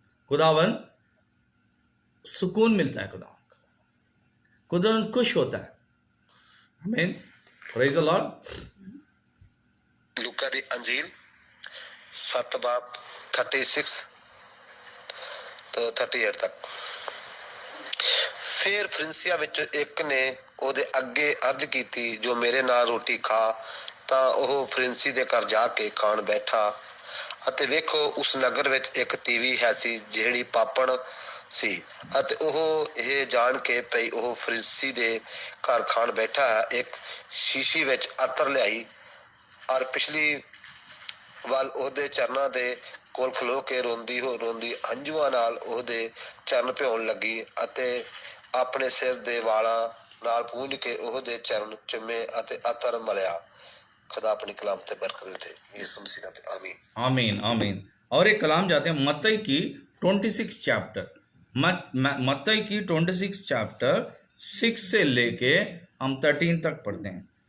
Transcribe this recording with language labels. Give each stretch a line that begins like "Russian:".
Hindi: खुदावन सुकून मिलता है, खुदावन खुश होता है। आमीन।
English: Praise the lord.
Punjabi: लूका दी अंजील 7 बाब 36 ਤੋਂ 38 ਤੱਕ। ਫਿਰ ਫਰਿੰਸੀਆਂ ਵਿੱਚ ਇੱਕ ਨੇ ਉਹਦੇ ਅੱਗੇ ਅਰਜ਼ ਕੀਤੀ, ਜੋ ਮੇਰੇ ਨਾਲ ਰੋਟੀ ਖਾ। ਤਾਂ ਉਹ ਫਰਿੰਸੀ ਦੇ ਘਰ ਜਾ ਕੇ ਖਾਣ ਬੈਠਾ, ਅਤੇ ਵੇਖੋ ਉਸ ਨਗਰ ਵਿੱਚ ਇੱਕ ਤੀਵੀ ਹੈ ਸੀ ਜਿਹੜੀ ਪਾਪਣ ਸੀ, ਅਤੇ ਉਹ ਇਹ ਜਾਣ ਕੇ ਪਈ ਉਹ ਫਰਿੰਸੀ ਦੇ ਘਰ ਖਾਣ ਬੈਠਾ ਹੈ, ਇੱਕ ਸ਼ੀਸ਼ੀ ਵਿੱਚ ਅਤਰ ਲਿਆਈ ਔਰ ਪਿਛਲੀ ਵੱਲ ਉਹਦੇ ਚਰਨਾਂ ਦੇ ਕੋਲ ਖਲੋ ਕੇ ਰੋਂਦੀ ਹੰਝੂਆਂ ਨਾਲ ਉਹਦੇ ਚਰਨ ਭਿਉਣ ਲੱਗੀ, ਅਤੇ ਆਪਣੇ ਸਿਰ ਦੇ ਵਾਲਾਂ ਨਾਲ ਪੂੰਝ ਕੇ ਉਹਦੇ ਚਰਨ ਚੁੰਮੇ ਅਤੇ ਅਤਰ ਮਲਿਆ।
Hindi: खुदा अपनी कलाम पे बरकत दे। यीशु मसीह नाम पे आमीन। आमीन आमीन। और एक कलाम जाते हैं मत्ती की 26 चैप्टर, मत्ती की 26 चैप्टर 6 से लेके हम 13 तक पढ़ते हैं।